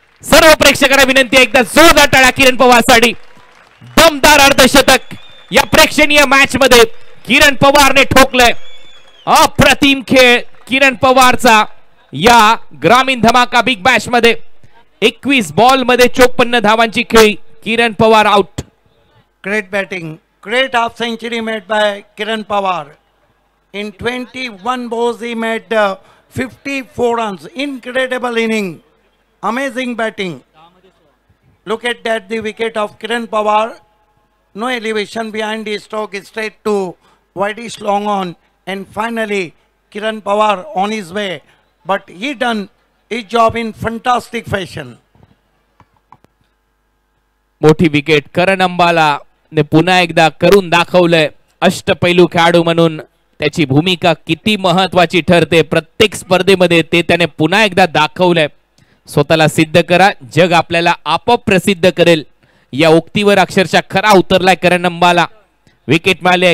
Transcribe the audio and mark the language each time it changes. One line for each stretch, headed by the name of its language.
Marathi: सर्व प्रेक्षकांना विनंती आहे, एकदा जोरदार टाळ्या किरण पवारसाठी. दमदार अर्धशतक या प्रेक्षणीय मॅच मध्ये किरण पवारने ठोकलंय. अप्रतिम खेळ किरण पवारचा या ग्रामीण धमाका बिग बॅश मध्ये. 21 बॉल मध्ये 54 धावांची खेळी. किरण Pawar out.
English: Great batting, great half century made by Kiran Pawar. In 21 balls he made 54 runs. Incredible inning, amazing batting. Look at that, the wicket of Kiran Pawar. No elevation behind the stroke, straight to wideish long on, and finally Kiran Pawar on his way. But he done his job in fantastic fashion.
Marathi: मोठी wicket करण अंबाला ने पुन्हा एकदा करून दाखवलंय. अष्टपैलू खेळाडू म्हणून त्याची भूमिका किती महत्वाची ठरते प्रत्येक स्पर्धेमध्ये ते त्याने पुन्हा एकदा दाखवलंय. स्वतःला सिद्ध करा, जग आपल्याला आपोआप प्रसिद्ध करेल या उक्तीवर अक्षरशः खरा उतरलाय करण अंबाला. विकेट मिळाले.